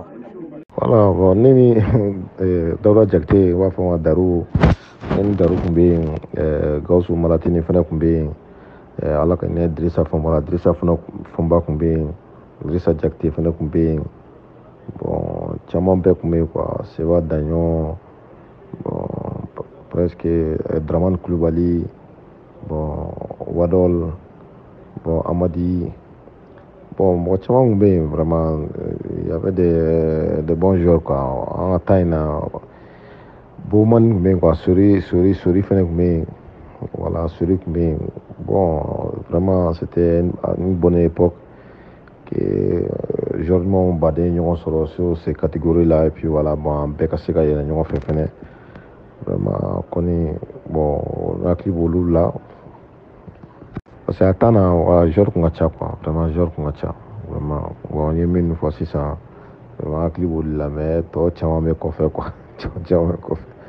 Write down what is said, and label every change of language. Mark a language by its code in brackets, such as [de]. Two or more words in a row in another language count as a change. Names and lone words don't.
[fr] Voilà, bon, [bm] ne ni Dawuda Jakite u b'a fɔ ma Daru, ne ni Daru tun bɛ yen, Gawusu Malatini fana tun bɛ yen, Ala ka ne Dirisa Fɔnba, Dirisa Fɔnba tun bɛ yen, Dirisa Jakite fana tun bɛ yen, bon, caman bɛɛ tun bɛ yen quoi, Seba Daɲɔn, [fr] bon, presque [bm] Dramane Kulubali, bon, Wadol, bon, Amadi. [fr] Bon, [bm] mɔgɔ caman tun bɛ yen [fr] vraiment, il y avait des bons joueurs quoi. En temps [bm] in na, Bowman tun bɛ yen quoi, Sori fana tun bɛ yen, voilà, Sori tun bɛ yen. [fr] Bon, vraiment c'était une bonne époque que joueurs [bm] ɲumanw baden ye ɲɔgɔn sɔrɔ [fr] sur ces catégories là et puis voilà, bon, [bm] an bɛɛ ka se ka yɛlɛ ɲɔgɔn fɛ fɛnɛ. Vraiment kɔni, bon, n hakili b'olu la. [fr] Parce que a temps [bm] na, voilà, joueurs tun ka ca quoi, vraiment joueurs tun ka ca. [fr] Vraiment, bon, [bm] n ye minnu fɔ sisan, vraiment hakili b'olu la mais tɔ caman bɛ kɔfɛ quoi, caman bɛ kɔfɛ.